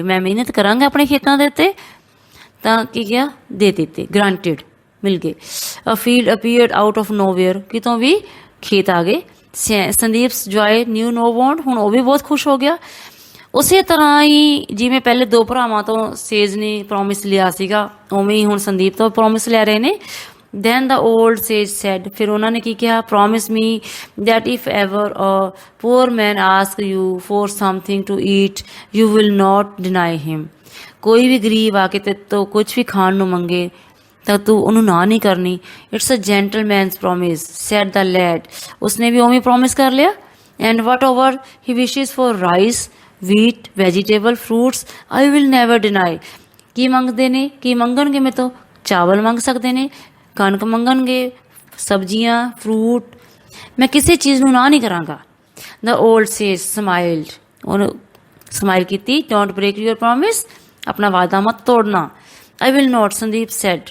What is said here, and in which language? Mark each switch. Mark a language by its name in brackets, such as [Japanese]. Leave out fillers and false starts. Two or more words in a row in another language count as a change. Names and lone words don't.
[Punjabi] ਮੈਂ ਮਿਹਨਤ ਕਰਾਂਗਾ ਆਪਣੇ ਖੇਤਾਂ ਦੇ ਉੱਤੇ। ਤਾਂ ਕੀ ਕਿਹਾ, ਦੇ ਦਿੱਤੇ, ਗ੍ਰਾਂਟਡ, ਮਿਲ ਗਏ। [English] A field appeared out of nowhere. ਕਿਤੋਂ ਵੀ ਖੇਤ ਆ ਗਏ। Sandeep's joy knew no want. [Punjabi] ਹੁਣ ਉਹ ਵੀ ਬਹੁਤ ਖੁਸ਼ ਹੋ ਗਿਆ। ਉਸੇ ਤਰ੍ਹਾਂ ਹੀ ਜਿਵੇਂ ਪਹਿਲੇ 2 ਭਰਾਵਾਂ ਤੋਂ ਸੇਜ ਨੇ ਪ੍ਰੋਮਿਸ ਲਿਆ ਸੀਗਾ, ਉਵੇਂ ਹੀ ਹੁਣ ਸੰਦੀਪ ਤੋਂ ਪ੍ਰੋਮਿਸ ਲੈ ਰਹੇ ਨੇ। [English] Then the old sage said, [Punjabi] ਫਿਰ ਉਹਨਾਂ ਨੇ ਕੀ ਕਿਹਾ, [English] promise me that if ever a poor man asks you for something to eat, you will not deny him. [Punjabi] ਕੋਈ ਵੀ ਗਰੀਬ ਆ ਕੇ ਤੇ ਤੋਂ ਕੁਝ ਵੀ ਖਾਣ ਨੂੰ ਮੰਗੇ ਤਾਂ ਤੂੰ ਉਹਨੂੰ ਨਾ ਨਹੀਂ ਕਰਨੀ। [English] It's a gentleman's promise, said the lad. [Punjabi] ਉਸਨੇ ਵੀ ਉਵੇਂ ਪ੍ਰੋਮਿਸ ਕਰ ਲਿਆ। [English] And whatever he wishes for rice, wheat, vegetable, fruits, I will never deny. [Punjabi] ਕੀ ਮੰਗਦੇ ਨੇ, ਕੀ ਮੰਗਣਗੇ ਮੇਰੇ ਤੋਂ, ਚਾਵਲ ਮੰਗ ਸਕਦੇ ਨੇ, ਕਣਕ ਮੰਗਣਗੇ, ਸਬਜ਼ੀਆਂ, ਫਰੂਟ, ਮੈਂ ਕਿਸੇ ਚੀਜ਼ ਨੂੰ ਨਾ ਨਹੀਂ ਕਰਾਂਗਾ। [English] The old sage smiled. ਉਹਨੂੰ ਸਮਾਈਲ ਕੀਤੀ। Don't break your promise. [Punjabi] ਆਪਣਾ ਵਾਅਦਾ ਮਤ ਤੋੜਨਾ। [English] I will not, Sandeep said.